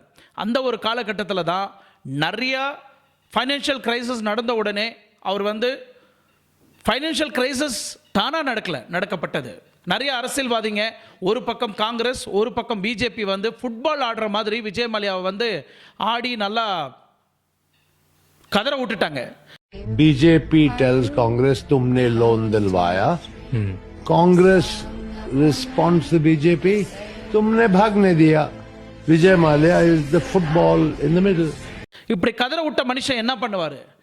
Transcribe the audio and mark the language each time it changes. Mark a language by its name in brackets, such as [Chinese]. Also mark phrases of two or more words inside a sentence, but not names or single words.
[Tamil] அந்த ஒரு காலகட்டத்தில் தான் நிறையா [English] financial crisis [Tamil] நடந்த உடனே அவர் வந்து [English] financial crisis [Tamil] தானாக நடக்கப்பட்டது. நிறைய அரசியல்வாதிங்க, ஒரு பக்கம் காங்கிரஸ், ஒரு பக்கம் பிஜேபி வந்து ஃபுட்பால் ஆடுற மாதிரி விஜய் மல்லையாவை வந்து ஆடி நல்லா கதற விட்டுட்டாங்க. [Hindi] बीजेपी [English] tells Congress [Hindi] तुमने लोन दिलवाया, कांग्रेस [English] response to [Hindi] बीजेपी तुमने भागने दिया. [English] विजय माल्या is the football in the middle. [Tamil] இப்படி கதற விட்ட மனுஷன் என்ன பண்ணுவார்?